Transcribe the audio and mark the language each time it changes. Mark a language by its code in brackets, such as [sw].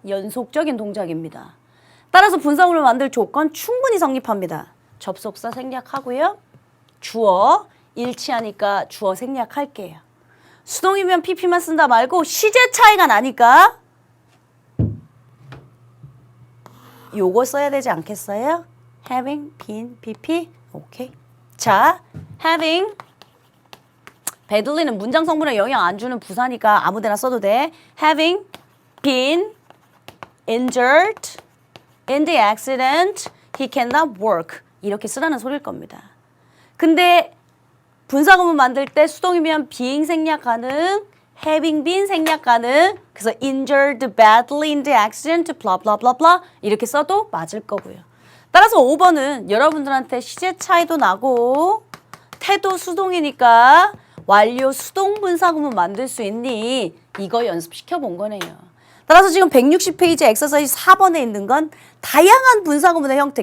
[ko] 연속적인 동작입니다. 따라서 분사구문을 만들 조건 충분히 성립합니다. 접속사 생략하고요. 주어 일치하니까 주어 생략할게요. 수동이면 pp만 쓴다 말고 시제 차이가 나니까 요거 써야 되지 않겠어요? [en] having been pp [ko] 오케이. 자, having badly는 문장 성분에 영향 안 주는 부사니까 아무데나 써도 돼. [en] having been injured in the accident, he cannot work. [ko] 이렇게 쓰라는 소리일 겁니다. 근데 분사구문 만들 때 수동이면 being 생략 가능, having been 생략 가능. [en] 그래서 injured badly in the accident, blah blah blah blah [ko] 이렇게 써도 맞을 거고요. 따라서 5번은 여러분들한테 시제 차이도 나고 태도 수동이니까 완료 수동 분사구문 만들 수 있니? 이거 연습시켜 본 거네요. 따라서 지금 160페이지 엑서사이즈 4번에 있는 건 다양한 분사구문의 형태.